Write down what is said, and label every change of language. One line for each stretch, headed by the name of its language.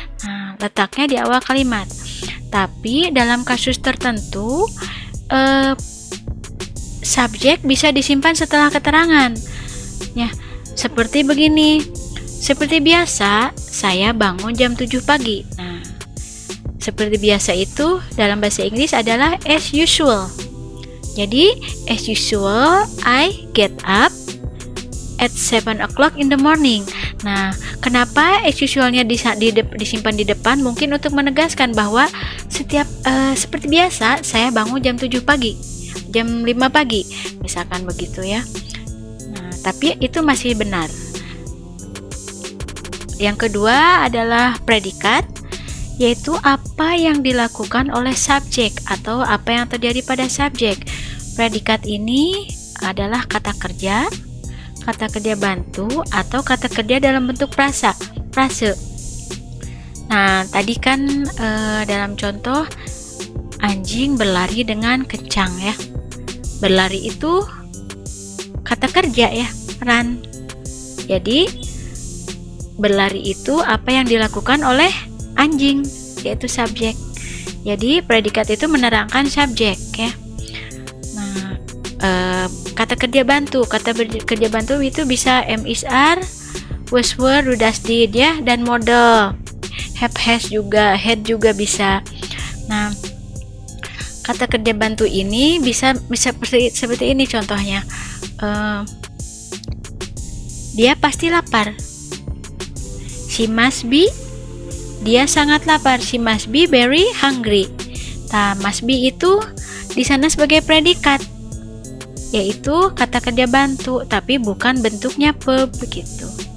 Indonesian: Nah, letaknya di awal kalimat. Tapi dalam kasus tertentu, subjek bisa disimpan setelah keterangan. Ya, seperti begini. Seperti biasa, saya bangun jam 7 pagi. Nah, seperti biasa itu dalam bahasa Inggris adalah
English: as usual. Jadi, as usual, I get up at 7 o'clock in the morning.
Indonesian: Nah, kenapa as usualnya disimpan di depan? Mungkin untuk menegaskan bahwa seperti biasa, saya bangun jam 7 pagi. Jam 5 pagi, misalkan begitu ya. Nah, tapi itu masih benar. Yang kedua adalah predikat, yaitu apa yang dilakukan oleh subjek atau apa yang terjadi pada subjek. Predikat ini adalah kata kerja bantu, atau kata kerja dalam bentuk frase. Nah, tadi kan dalam contoh anjing berlari dengan kencang ya. Berlari itu kata kerja ya, run. Jadi berlari itu apa yang dilakukan oleh anjing, yaitu subjek. Jadi predikat itu menerangkan subjek ya. Nah, kata kerja bantu itu bisa am is are, was were, do does did ya, dan model have has juga, had juga bisa. Nah, kata kerja bantu ini bisa seperti ini contohnya. Dia pasti lapar.
English: She must be,
Indonesian: dia sangat lapar.
English: She must be very hungry.
Indonesian: Nah, must be itu di sana sebagai predikat, yaitu kata kerja bantu, tapi bukan bentuknya verb begitu.